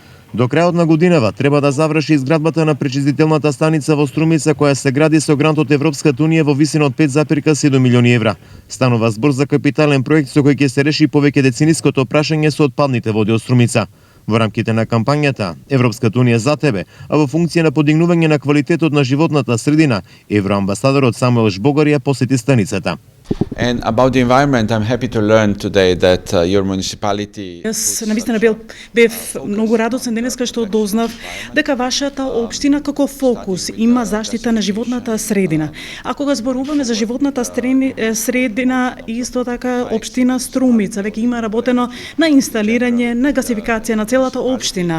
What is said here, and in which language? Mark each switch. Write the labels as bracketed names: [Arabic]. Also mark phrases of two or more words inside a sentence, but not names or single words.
[Macedonian] До крајот на годинава треба да заврши изградбата на пречистителната станица во Струмица, која се гради со грант од Европската унија во висина од 5,7 милиони евра. Станува збор за капитален проект со кој ќе се реши повеќе децениското прашање со отпадните води од Струмица. Во рамките на кампањата Европската унија за тебе, а во функција на подигнување на квалитетот на животната средина, евроамбасадорот Самуел Жбогарија посети станицата. [English] And about the environment, I'm happy to learn today that your municipality... [Macedonian] Јас навистина бев многу радосен денеска што дознав дека вашата општина како фокус има заштита на животната средина. А кога зборуваме за животната средина, исто така општина Струмица веќе има работено на инсталирање на гасификација на целата општина.